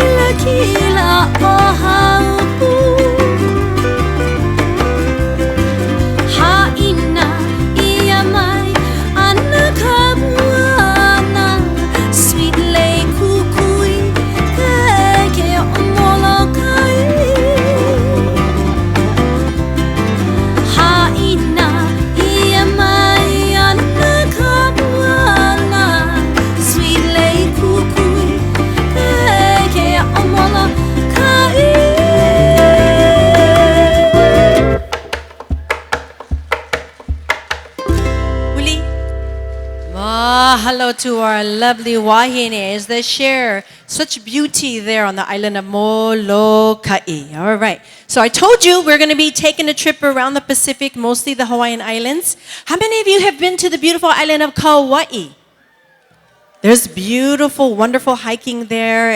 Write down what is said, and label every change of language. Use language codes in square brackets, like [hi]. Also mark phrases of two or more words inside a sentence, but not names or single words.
[haw] kila o haupu Haina ia mai ana kapuana Sweet lei kukui ke o molokai Haina ia mai ana kapuana Sweet lei kukui ke o molokai Uli. [en] Mahalo to our lovely wahines that share such beauty there on the island of Molokai. All right. So I told you we're going to be taking a trip around the Pacific, mostly the Hawaiian Islands. How many of you have been to the beautiful island of Kauai? There's beautiful, wonderful hiking there.